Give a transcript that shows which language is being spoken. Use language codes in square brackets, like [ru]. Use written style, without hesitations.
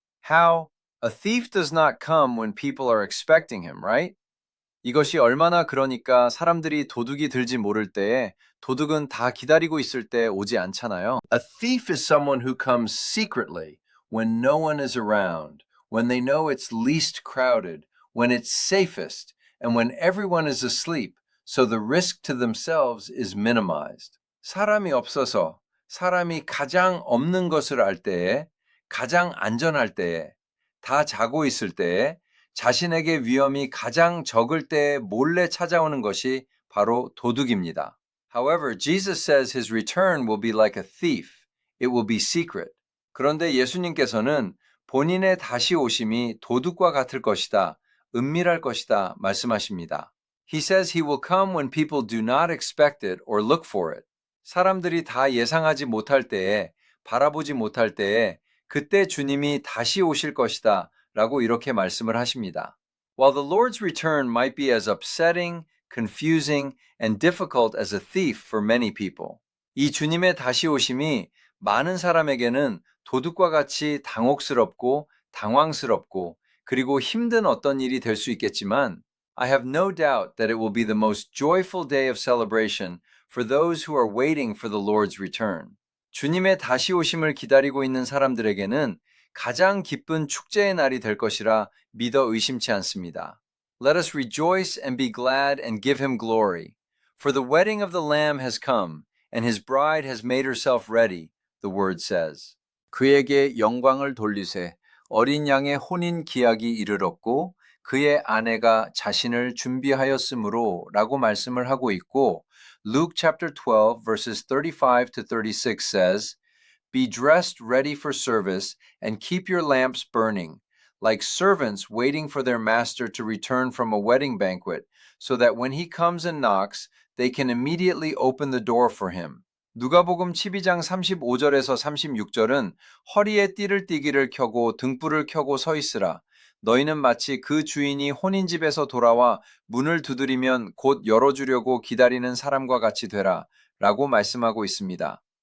[en] How? A thief does not come when people are expecting him, right? [ko] 이것이 얼마나 그러니까 사람들이 도둑이 들지 모를 때에 도둑은 다 기다리고 있을 때 오지 않잖아요. [en] A thief is someone who comes secretly when no one is around, when they know it's least crowded, when it's safest, and when everyone is asleep, so the risk to themselves is minimized. [ko] 사람이 없어서, 사람이 가장 없는 것을 알 때에, 가장 안전할 때에, 다 자고 있을 때에, 자신에게 위험이 가장 적을 때에 몰래 찾아오는 것이 바로 도둑입니다. [en] However, Jesus says his return will be like a thief. It will be secret. [ko] 그런데 예수님께서는 본인의 다시 오심이 도둑과 같을 것이다, 은밀할 것이다 말씀하십니다. [en] He says he will come when people do not expect it or look for it. [ko] 사람들이 다 예상하지 못할 때에, 바라보지 못할 때에 그때 주님이 다시 오실 것이다 라고 이렇게 말씀을 하십니다. [en] While the Lord's return might be as upsetting, confusing, and difficult as a thief for many people. [ko] 이 주님의 다시 오심이 많은 사람에게는 도둑과 같이 당혹스럽고 당황스럽고 그리고 힘든 어떤 일이 될 수 있겠지만 [en] I have no doubt that it will be the most joyful day of celebration for those who are waiting for the Lord's return. [ko] 주님의 다시 오심을 기다리고 있는 사람들에게는 가장 기쁜 축제의 날이 될 것이라 믿어 의심치 않습니다. [en] Let us rejoice and be glad and give him glory. For the wedding of the Lamb has come, and his bride has made herself ready, the word says. [ko] 그에게 영광을 돌리세. 어린 양의 혼인 기약이 이르렀고 그의 아내가 자신을 준비하였으므로 라고 말씀을 하고 있고 [en] Luke chapter 12 verses 35 to 36 says, Be dressed ready for service and keep your lamps burning, like servants waiting for their master to return from a wedding banquet, so that when he comes and knocks, they can immediately open the door for him. [ko] 누가복음 12장 35절에서 36절은 허리에 띠를 띠기를 켜고 등불을 켜고 서 있으라. 너희는 마치 그 주인이 혼인집에서 돌아와 문을 두드리면 곧 열어주려고 기다리는 사람과 같이 되라 라고 말씀하고 있습니다.